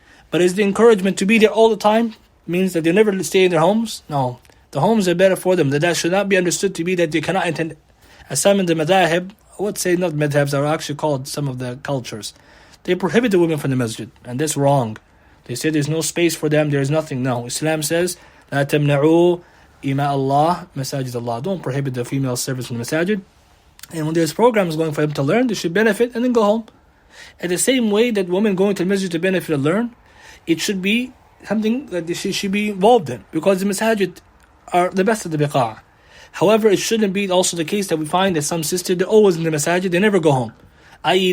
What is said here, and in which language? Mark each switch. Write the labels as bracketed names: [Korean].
[English] But is the encouragement to be there all the time? Means that they never stay in their homes? No. The homes are better for them. That should not be understood to be that they cannot attend. As some in the madhahib, I would say not madhabs, are actually called some of the cultures. They prohibit the women from the masjid. And that's wrong. They say there's no space for them, there is nothing. No. Islam says, [Arabic] لا تمنعوا إماء الله مساجد الله. [English] Don't prohibit the female service in the masajid. And when there's programs going for them to learn, they should benefit and then go home. In the same way that women going to the masjid to benefit and learn, it should be something that she should be involved in, because the masajid are the best of the biqa'. However, it shouldn't be also the case that we find that some sisters, they're always in the masajid, they never go home, i.e.